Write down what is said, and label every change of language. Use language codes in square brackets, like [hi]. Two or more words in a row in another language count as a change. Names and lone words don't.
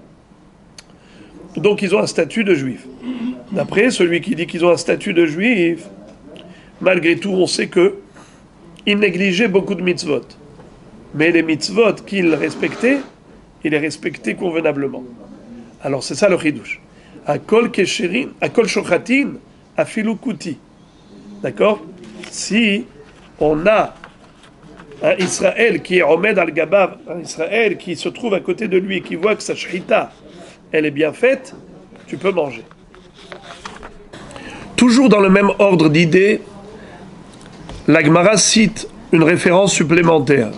[fr] Donc ils ont un statut de juif. D'après celui qui dit qu'ils ont un statut de juif, malgré tout, on sait que ils négligeaient beaucoup de mitzvot. Mais les mitzvot qu'ils respectaient, ils les respectaient convenablement. Alors c'est ça le chidouche. [he] הכל כשרין, הכל שוחטין, אפילו כותי. [fr] D'accord? Si on a un Israël qui est [he] עומד על גבו, [fr] un Israël qui se trouve à côté de lui et qui voit que sa shrita, elle est bien faite, tu peux manger. Toujours dans le même ordre d'idées, la Gemara cite une référence supplémentaire.